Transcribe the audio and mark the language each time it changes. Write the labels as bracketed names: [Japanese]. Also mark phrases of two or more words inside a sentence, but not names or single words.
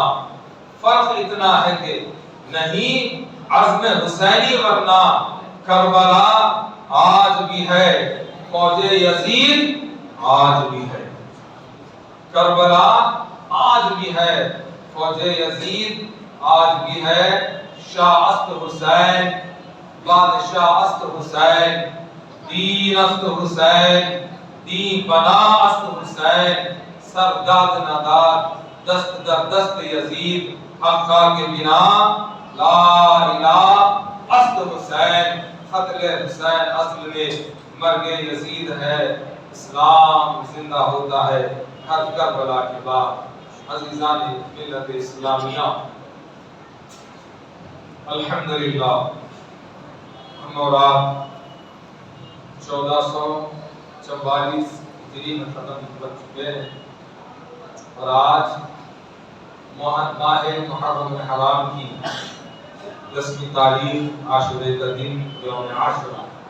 [Urdu] فرق اتنا ہے کہ نہیں عزم حسینی ورنہ کربلا آج بھی ہے. فوج یزید آج بھی ہے. کربلا آج بھی ہے. فوج یزید آج بھی ہے. [Persian] شاہ است حسین، بادشاہ است حسین، دین است حسین، دین بنا است حسین. سرداد نداد دست در دست یزید، حقا کے بنا لا الہ است حسین. [Urdu] قتل حسین اصل میں مرگ یزید ہے. اسلام زندہ ہوتا ہے ہر کربلا کے بعد. عزیزان ملت اسلامیہ، الحمدللہ ہم اور آپ 1444 ہجری میں ختم کر چکے ہیں اور آج ماہ محرم حرام کی 10ویں تاریخ عاشورے کا دن یوم عاشورہ.